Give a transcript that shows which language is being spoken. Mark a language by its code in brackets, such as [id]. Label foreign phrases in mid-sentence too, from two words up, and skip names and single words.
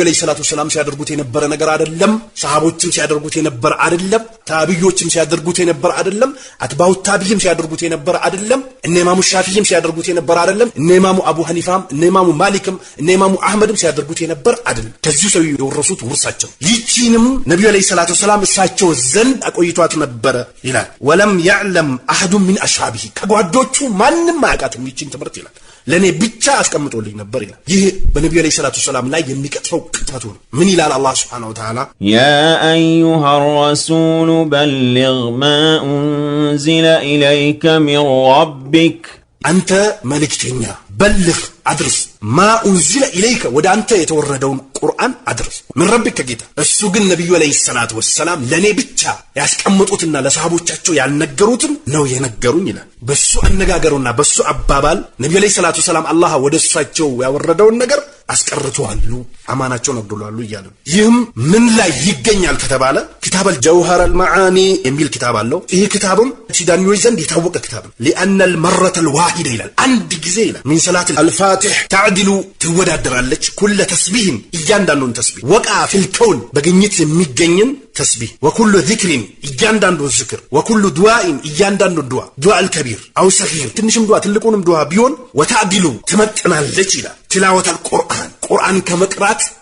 [ar] عليه الصلاة السلام [am] ሲያደርጉት የነበረ ነገር አይደለም። ሰሃቦችም ሲያደርጉት የነበረ አይደለም። ታቢዮችም ሲያደርጉት የነበረ አይደለም። አትባው ታቢይም ሲያደርጉት የነበረ አይደለም። እነ ኢማሙ ሻፊዒም ሲያደርጉት የነበረ አይደለም። እነ ኢማሙ አቡ ሐኒፋም እነ ኢማሙ ማሊክም እነ ኢማሙ አህመድም ሲያደርጉት የነበረ አይደለም። ከዚህ ሰው የወረሱት ውርሳቸው። ይቺንም ነብዩ [ar] عليه الصلاة السلام [am] እሳቸው ዘንድ አቆይቷት ነበረ ይላል። [ar] ولم يعلم احد من اصحابه [am] ከጓዶቹ ማንም አያውቃትም ይቺን ትምህርት ይላል። ለኔ ብቻ አስቀምጦልኝ ነበር ይላል። ይህ በነብዩ [ar] عليه الصلاة السلام [am] ላይ የሚቀጥፈው ቅጥፈቱ ነው። ምን ይላል አላህ [ar] سبحانه وتعالى? يا أيها الرسول بلغ ما أنزل إليك من ربك [am] አንተ መልእክተኛ በልግ አድርስ [ar] ما أنزل إليك [am] ወደ አንተ የተወረደውን ቁርአን አድርስ [ar] من ربك [am] ጌታ። እሱ ግን ነብዩ [ar] عليه الصلاة والسلام [am] ለኔ ብቻ ያስቀምጡትና ለሰሃቦቻቸው ያልነገሩትን ነው የነገሩኝ ይላል። በሱ አነጋገሩና በሱ አባባል ነብዩ [ar] عليه الصلاة والسلام [am] አላህ ወደ እሳቸው ያወረደውን ነገር አስቀርተዋል፣ አማናቸውን አግደዋል ይላል። ይህም ምን ላይ ይገኛል ከተባለ ኪታበል ጀውሃረል መዓኒ የሚል ኪታብ አለው። ይህ ኪታብም ሲዳኒዎች ዘንድ የታወቀ ኪታብ ነው። [ar] لأن المرة الواحدة [am] ይላል አንድ ጊዜ ይላል [ar] من صلاة الفاتح تعدل [am] ትወዳደራለች [ar] كل تسبيح [am] እያንዳንዱን ተስቢህ [ar] وقع في الكون [am] በግኝት የሚገኝን ተስቢህ [ar] وكل ذكر [am] እያንዳንዱ ዝክር [ar] وكل دعاء [am] እያንዳንዱ ዱዓ [ar] الدعاء الكبير أو الصغير [am] ትንሽም ዱዓ ትልቁንም ዱዓ ቢሆን ወታዲሉ ትመጥናለች ይላል። [ar] تلاوة القرآن [am] ከመቅራት